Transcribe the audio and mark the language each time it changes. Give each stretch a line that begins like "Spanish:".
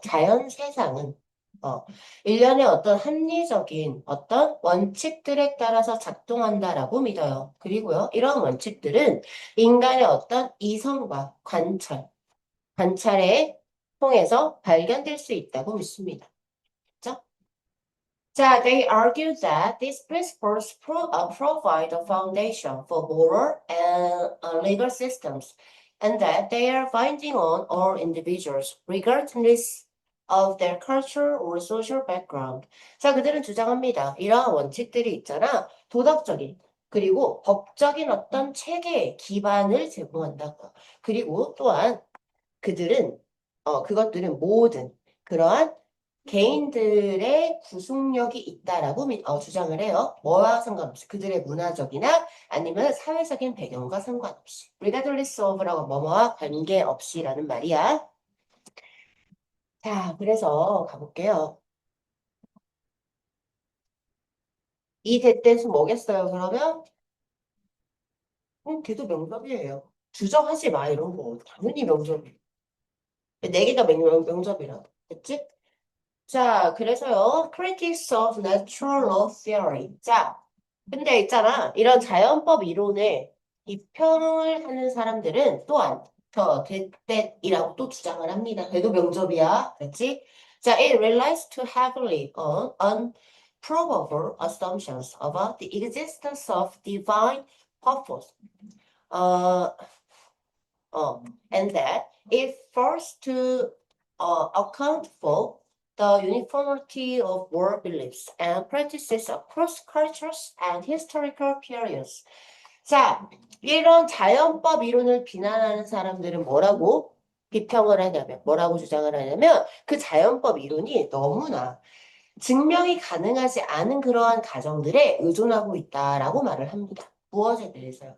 Korean: 자연 세상은 일련의 어떤 합리적인 어떤 원칙들에 따라서 작동한다라고 믿어요. 그리고요, 이런 원칙들은 인간의 어떤 이성과 관찰에 통해서 발견될 수 있다고 믿습니다. 그죠?
English: 자, they argue that these principles provide a foundation for moral and legal systems, and that they are binding on all individuals, regardless of their culture or social background.
Korean: 자, 그들은 주장합니다. 이러한 원칙들이 있잖아. 도덕적인, 그리고 법적인 어떤 체계의 기반을 제공한다고. 그리고 또한 그것들은 모든 그러한 개인들의 구속력이 있다라고 주장을 해요. 뭐와 상관없이. 그들의 문화적이나 아니면 사회적인 배경과 상관없이. regardless of라고 뭐뭐와 관계없이라는 말이야. 자, 그래서 가볼게요. 이 대대수 뭐겠어요, 그러면? 걔도 명접이에요. 주장하지 마, 이런 거. 당연히 명접이에요. 네 개가 명접이라. 됐지? 자, 그래서요,
English: critics of natural law theory.
Korean: 자, 근데 있잖아, 이런 자연법 이론을 비평을 하는 사람들은 또한 대댓이라고 또 주장을 합니다. 걔도 명접이야. 그렇지?
English: 자, it relies too heavily on unprovable assumptions about the existence of divine purpose. 어, and that it fails to account for the uniformity of world beliefs and practices across cultures and historical periods.
Korean: 자, 이런 자연법 이론을 비난하는 사람들은 뭐라고 비평을 하냐면, 뭐라고 주장을 하냐면, 그 자연법 이론이 너무나 증명이 가능하지 않은 그러한 가정들에 의존하고 있다라고 말을 합니다. 무엇에 대해서요?